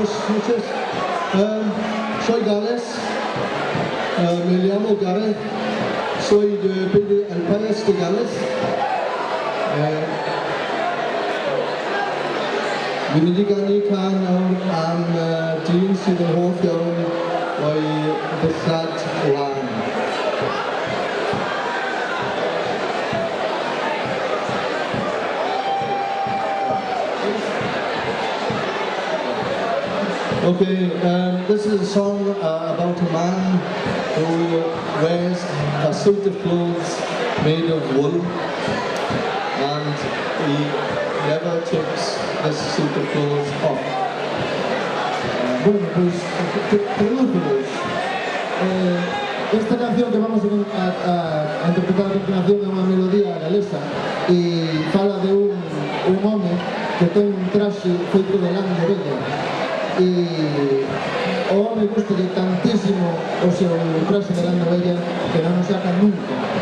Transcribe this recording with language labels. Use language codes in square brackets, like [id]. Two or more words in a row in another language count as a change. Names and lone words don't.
[es] Soy Gales, me llamo Gareth, soy de el país de Gales. [cy] Vindigan kan am dyn sydd yn hoff iawn o'i ddillad lan. [en] Okay, this is a song about a man who wears a suit of clothes made of wool, and he never takes this suit of clothes off. [es] Bueno, pues queridos amigos, esta canción que vamos a interpretar a continuación [gl] é unha melodía galesa e fala de un home que ten un traxe feito de lã de vella e o home gustalle tantísimo o seu traxe de lã de vella que non o saca nunca.